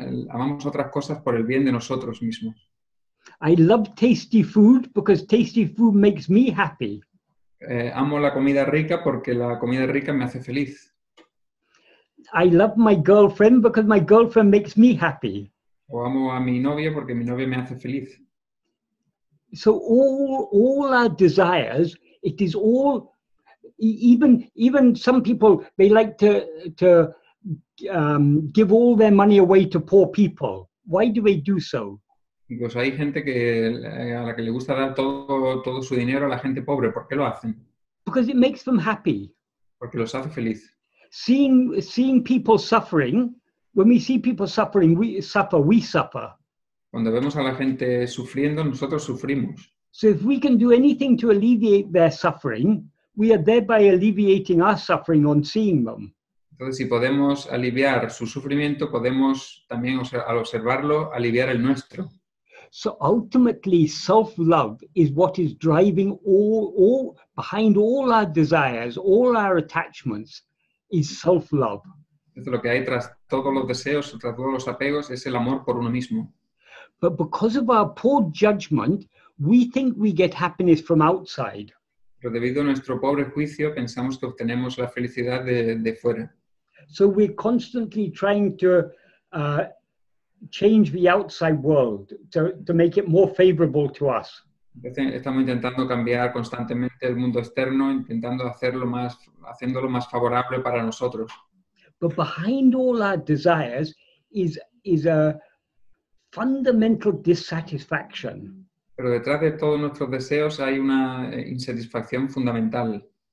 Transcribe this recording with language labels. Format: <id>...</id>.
<es>Amamos otras cosas por el bien de nosotros mismos.</es> <en>I love tasty food because tasty food makes me happy.</en> <es>Amo la comida rica porque la comida rica me hace feliz.</es> <en>I love my girlfriend because my girlfriend makes me happy.</en> <es>O amo a mi novia porque mi novia me hace feliz.</es> <en>So all our desires, it is all, even some people, they like to give all their money away to poor people. Why do they do so?</en> <es>Pues hay gente a la que le gusta dar todo su dinero a la gente pobre. ¿Por qué lo hacen?</es> <en>Because it makes them happy.</en> <es>Porque los hace feliz.</es> <en>Seeing people suffering, when we see people suffering, we suffer.</en> <es>Cuando vemos a la gente sufriendo, nosotros sufrimos.</es> <en>So if we can do anything to alleviate their suffering, we are thereby alleviating our suffering on seeing them.</en> <es>Entonces, si podemos aliviar su sufrimiento, podemos también, al observarlo, aliviar el nuestro.</es> <en>So ultimately, self-love is what is driving all behind all our desires, all our attachments, is self-love.</en> <es>Entonces, lo que hay tras todos los deseos, tras todos los apegos, es el amor por uno mismo.</es> <en>But because of our poor judgment, we think we get happiness from outside.</en> <es>Pero debido a nuestro pobre juicio, pensamos que obtenemos la felicidad de fuera.</es> <en>So we're constantly trying to change the outside world to make it more favorable to us.</en> <es>Entonces, estamos intentando cambiar constantemente el mundo externo, intentando haciéndolo más favorable para nosotros.</es> <en>But behind all our desires is a fundamental dissatisfaction.</en> <es>Pero detrás de todos nuestros deseos hay una insatisfacción fundamental.</es>